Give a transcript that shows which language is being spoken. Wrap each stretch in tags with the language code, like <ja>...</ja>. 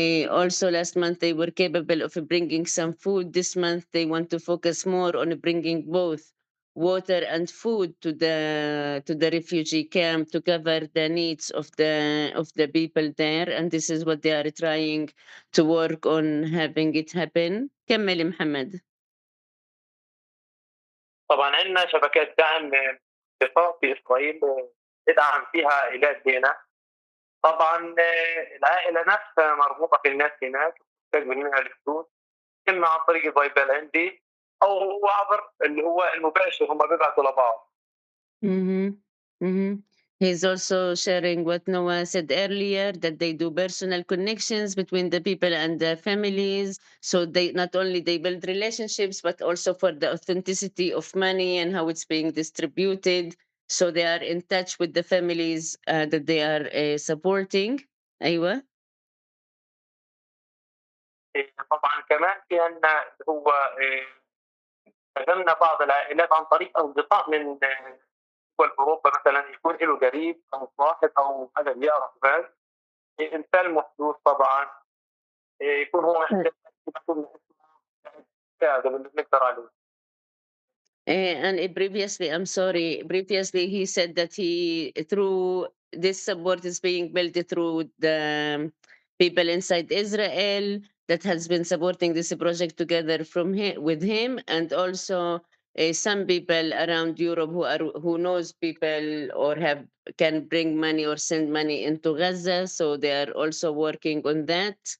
<en>Also, last month they were capable of bringing some food. This month they want to focus more on bringing both water and food to the refugee camp to cover the needs of the people there, and this is what they are trying to work on having it happen.</en> <ar>كمل محمد. طبعا عندنا شبكات دعم انتقاء في إسرائيل تدعم فيها عائلات هنا. طبعا العائلة نفسها مربوطة في الناس هناك تقبل منها الفلوس إما عن طريق البايبال عندي أو عبر اللي هو المباشر هم بيبعتوا لبعض. Mm-hmm. Mm-hmm.</ar> <en>He's also sharing what Noah said earlier, that they do personal connections between the people and the families. So they not only they build relationships, but also for the authenticity of money and how it's being distributed. So they are in touch with the families that they are supporting.</en> <ar>أيوة. طبعا كمان في عندنا اللي هو خدمنا بعض العائلات عن طريق أصدقاء من دول أوروبا مثلا يكون له قريب أو صاحب أو حدا بيعرف ناس إنسان محظوظ طبعا يكون هو محتاج يكون هذا اللي بنقدر عليه.</ar> <en>And previously, I'm sorry, previously he said that he, through this support is being built through the people inside Israel that has been supporting this project together from him, with him, and also some people around Europe who knows people or have can bring money or send money into Gaza, so they are also working on that.</en>